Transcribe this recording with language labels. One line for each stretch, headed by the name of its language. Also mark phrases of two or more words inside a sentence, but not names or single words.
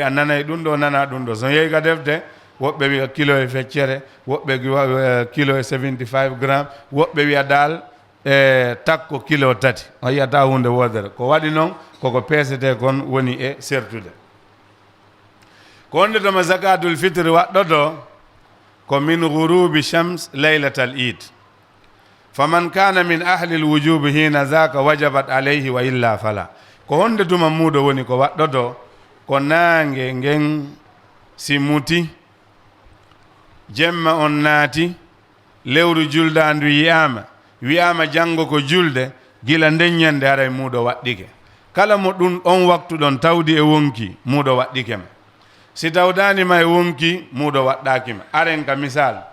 Fula: a nanay ɗum ɗo nana ɗum ɗo so yeeyi ka defte woɓɓe wiya kilo e feccere woɓɓe wiya kilo e 75 grammes woɓɓe wiya dal takko kilo 3 o yiyata hunde wodere ko waɗi noon koko peesete kon woni e sertude ko wonde toma
Arabic: زكاة الفطر
Fula: waɗɗoto ko min
Arabic: غروب الشمس ليلة العيد فمن كان من أهل الوجوب حينها زكاة وجبت عليه وإلا
Fula: fala ko honde tuma muuɗo woni ko waɗɗoto ko naange ngen si muti jemma on naati lewru juldandu wiyama janngo ko julde gila nden ñande haray muuɗo waɗɗike kala mo ɗum on waktu ɗon tawdi e wonki muuɗo waɗɗikema si tawdanima e wonki muuɗo waɗɗakima aren ka misal